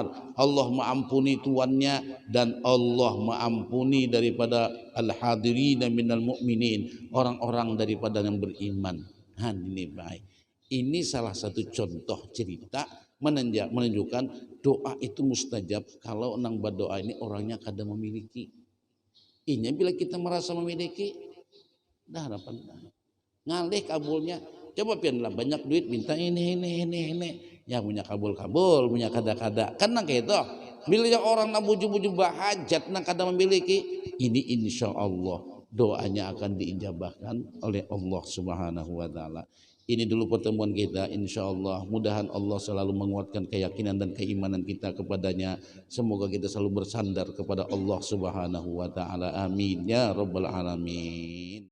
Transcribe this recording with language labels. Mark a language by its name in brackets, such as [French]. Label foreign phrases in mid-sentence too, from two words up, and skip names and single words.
[Indonesian] Allah mengampuni tuannya dan Allah mengampuni daripada [Arabic] الحاضرين من المؤمنين, [Indonesian] orang-orang daripada yang beriman. Ini baik. Ini salah satu contoh cerita menunjukkan doa itu mustajab kalau nang berdoa ini orangnya kadang memiliki. [Banjar] Ini bila kita merasa memiliki, dah harapan ngalih kabulnya. Coba pianlah banyak duit minta ini. Ya punya kabul, punya kada-kada. Kan nang kayak itu. Bila orang nak buju-buju bahajat nak kada memiliki, ini [Arabic] إن شاء الله [Banjar] doanya akan diijabahkan oleh Allah [Arabic] سبحانه وتعالى. [Indonesian] Ini dulu pertemuan kita, [Arabic] إن شاء الله [Indonesian] mudahan Allah selalu menguatkan keyakinan dan keimanan kita kepadanya. Semoga kita selalu bersandar kepada Allah [Arabic] سبحانه وتعالى. آمين يا رب العالمين.